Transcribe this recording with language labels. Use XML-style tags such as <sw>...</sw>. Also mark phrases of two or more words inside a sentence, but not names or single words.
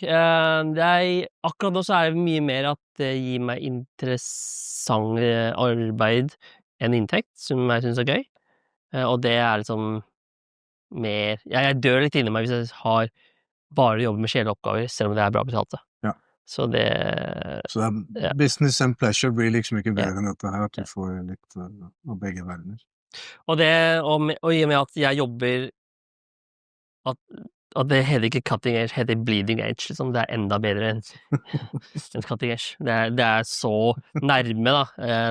<no>Akkurat nå så det mye mer at det gir meg interessant arbeid enn inntekt, som jeg synes gøy. Og det liksom mer jeg dør litt inni meg hvis jeg har bare jobber med kjedelige oppgaver, selv om det bra betalte. Ja. Så det Så</no> <en>business and pleasure</en> <no>blir liksom ikke bedre enn dette her, at du Ja. får litt av begge verdener. Og i og med at jeg jobber at det heter ikke</no> <en>cutting edge,</en> <no>heter</no> <en>bleeding edge,</en> <no>liksom. Det enda bedre enn</no> <en>cutting edge.</en> <no>Det så nærme, da.</no>